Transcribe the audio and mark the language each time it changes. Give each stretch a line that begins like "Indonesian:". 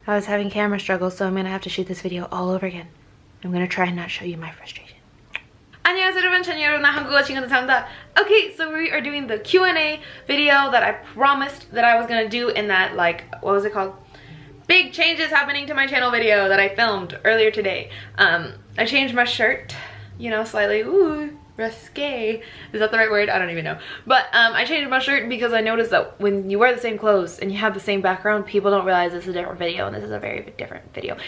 English: I was having camera struggles, so I'm gonna have to shoot this video all over again. I'm gonna try and not show you my frustration.
Korean: 안녕하세요 여러분, 저는 여러분의 한국어 친구들 사랑합니다.
English: Okay, so we are doing the Q&A video that I promised that I was gonna do in that, like, what was it called? Big changes happening to my channel video that I filmed earlier today. I changed my shirt, you know, slightly. Ooh, risque. Is that the right word? I don't even know. But I changed my shirt because I noticed that when you wear the same clothes and you have the same background, people don't realize this is a different video, and this is a very different video.